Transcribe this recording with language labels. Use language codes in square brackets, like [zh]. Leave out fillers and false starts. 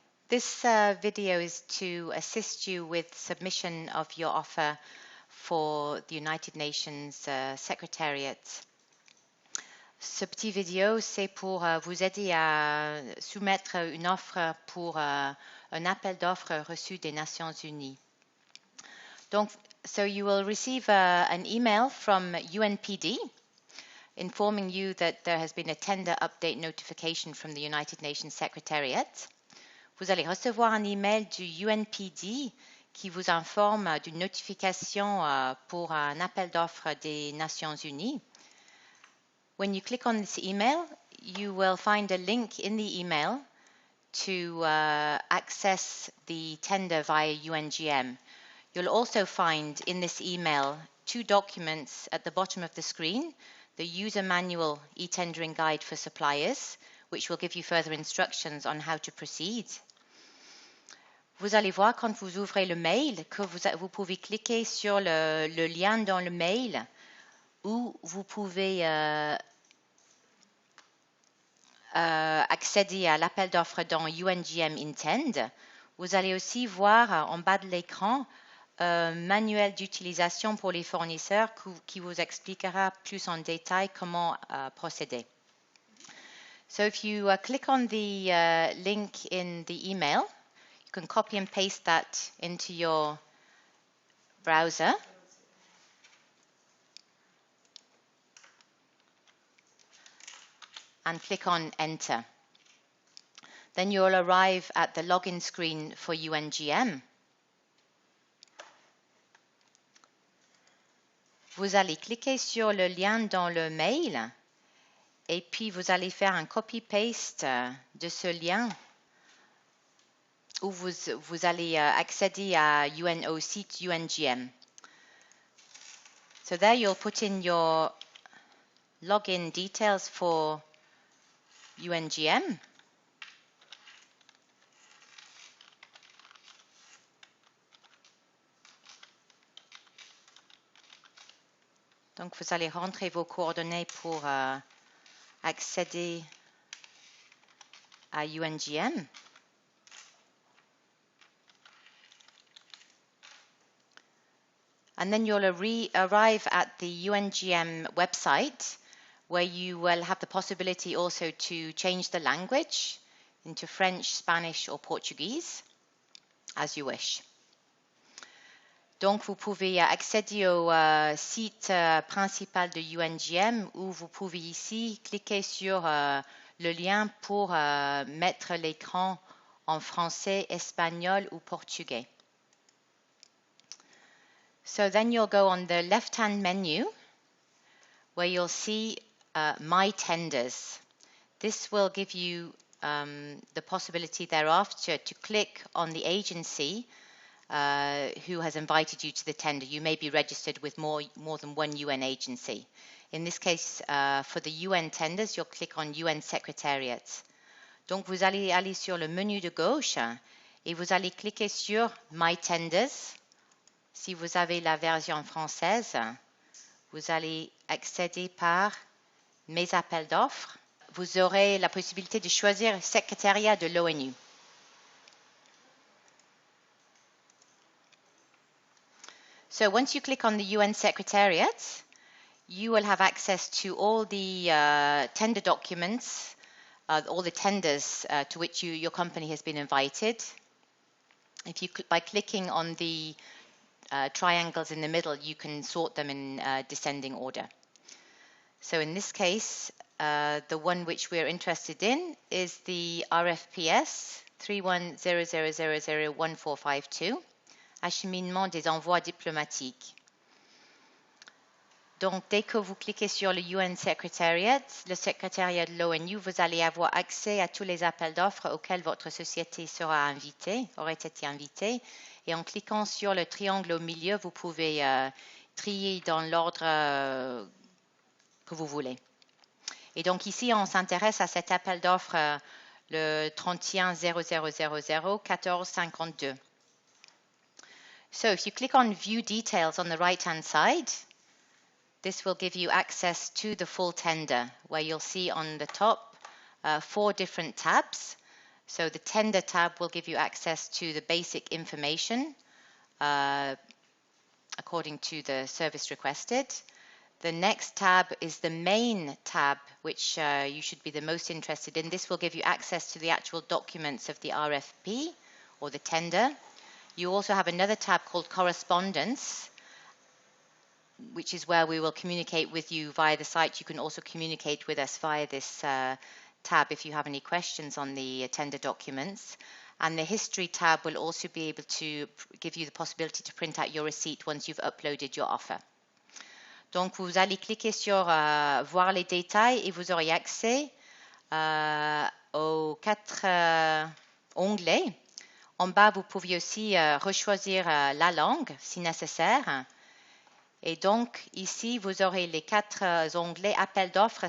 [en] This video is to assist you with submission of your offer for the United Nations Secretariat. [fr] Ce petit vidéo, c'est pour vous aider à soumettre une offre pour un appel d'offres reçu des Nations Unies. Donc, [en] so you will receive an email from UNPD informing you that there has been a tender update notification from the United Nations Secretariat. [fr] Vous allez recevoir un email du UNPD qui vous informe d'une notification pour un appel d'offres des Nations Unies. [en] When you click on this email, you will find a link in the email to access the tender via UNGM. You'll also find in this email 2 documents at the bottom of the screen, the user manual e-tendering guide for suppliers, which will give you further instructions on how to proceed. [fr] Vous allez voir quand vous ouvrez le mail que vous pouvez cliquer sur le lien dans le mail où vous pouvez accéder à l'appel d'offres dans UNGM Intend. Vous allez aussi voir en bas de l'écran un manuel d'utilisation pour les fournisseurs qui vous expliquera plus en détail comment procéder. [en] So if you click on the link in the email, you can copy and paste that into your browser. And click on Enter. Then you'll arrive at the login screen for UNGM. [fr] Vous allez cliquer sur le lien dans le mail et puis vous allez faire un copy-paste de ce lien où vous allez accéder au site UNGM. [en] So there you'll put in your login details for UNGM. [fr] Donc, vous allez rentrer vos coordonnées pour accéder à UNGM. [en] And then you'll arrive at the UNGM website where you will have the possibility also to change the language into French, Spanish or Portuguese, as you wish. [fr] Donc, vous pouvez accéder au site principal de UNGM où vous pouvez ici cliquer sur le lien pour mettre l'écran en français, espagnol ou portugais. [en] So then you'll go on the left-hand menu where you'll see My Tenders. This will give you the possibility thereafter to click on the agency who has invited you to the tender. You may be registered with more than one UN agency. In this case, for the UN tenders, you'll click on UN Secretariat. [fr] Donc, vous allez aller sur le menu de gauche et vous allez cliquer sur My Tenders. Si vous avez la version française, vous allez accéder par Mes appels d'offres. Vous aurez la possibilité de choisir le secrétariat de l'ONU. [en] So once you click on the UN Secretariat, you will have access to all the tender documents, all the tenders to which your company has been invited. If you by clicking on the triangles in the middle, you can sort them in descending order. So in this case, the one which we're interested in is the RFPS 3100001452. [fr] Acheminement des envois diplomatiques. Donc, dès que vous cliquez sur le UN Secretariat, le secrétariat de l'ONU, vous allez avoir accès à tous les appels d'offres auxquels votre société aurait été invitée. Et en cliquant sur le triangle au milieu, vous pouvez trier dans l'ordre que vous voulez. Et donc, ici, on s'intéresse à cet appel d'offres le 31 0000 1452. [en] So if you click on View Details on the right-hand side, this will give you access to the full tender, where you'll see on the top 4 different tabs. So the tender tab will give you access to the basic information according to the service requested. The next tab is the main tab, which you should be the most interested in. This will give you access to the actual documents of the RFP or the tender. You also have another tab called correspondence, which is where we will communicate with you via the site. You can also communicate with us via this tab if you have any questions on the tender documents. And the history tab will also be able to give you the possibility to print out your receipt once you've uploaded your offer. [fr] Donc, vous allez cliquer sur voir les détails et vous aurez accès aux 4 onglets. En bas, vous pouvez aussi rechoisir la langue si nécessaire. Et donc, ici, vous aurez les 4 onglets appel d'offres.